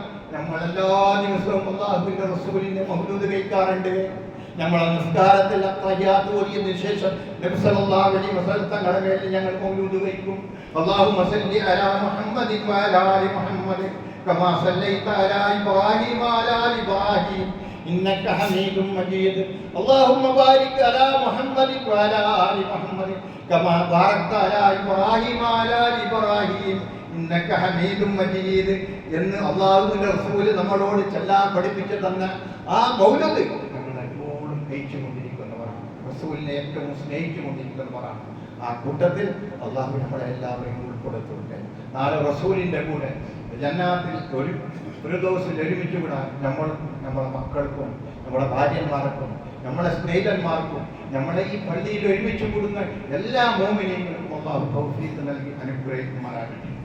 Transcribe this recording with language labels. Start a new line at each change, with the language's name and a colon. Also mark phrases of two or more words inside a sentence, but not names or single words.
Malayalam: നമ്മൾ എല്ലാ ദിവസവും അല്ലാഹുവിന്റെ റസൂലിന്റെ മൗലൂദ് കഴിക്കാറുണ്ട്. നമ്മളെ നിസ്കാരത്തിൽ തഹയ്യാത്ത് ഓതിയതിനു ശേഷം നബി
Arabic: صلى الله عليه وسلم
Malayalam: തങ്ങളുടെ മേൽ ഞങ്ങൾ മൗലൂദ് കഴിക്കും.
Arabic: اللهم صل على محمد وعلى آل محمد كما صليت على إبراهيم وعلى آل إبراهيم إنك حميد مجيد اللهم بارك على محمد وعلى آل محمد كما باركت على إبراهيم وعلى آل إبراهيم إنك حميد مجيد
Malayalam: എന്ന് അല്ലാഹുവിന്റെ റസൂൽ നമ്മളോട് ചൊല്ലാൻ പഠിപ്പിച്ചു തന്ന ആ മൗലൂദ് നമ്മൾ എപ്പോഴും കഴിച്ചുകൊണ്ടിരിക്കുന്നവരാണ്, റസൂലിനെ ഏറ്റവും സ്നേഹിച്ചുകൊണ്ടിരിക്കുന്നവരാണ്. ആ കൂട്ടത്തിൽ അല്ലാഹു നമ്മളെ എല്ലാവരെയും ഉൾപ്പെടുത്തുന്നുണ്ട്. നാളെ റസൂലിന്റെ കൂടെ ജന്നാത്തിൽ ഒരു ദിവസം ഒരുമിച്ച് വിടാൻ നമ്മളെ മക്കൾക്കും നമ്മളെ ഭാര്യന്മാർക്കും നമ്മളെ സ്നേഹിതന്മാർക്കും നമ്മളെ ഈ പള്ളിയിൽ ഒരുമിച്ച് കൂടുന്ന എല്ലാ മോമിനിയങ്ങൾക്കും അല്ലാഹു തൗഫീഖ് നൽകി അനുഗ്രഹിക്കുമാറാകട്ടെ.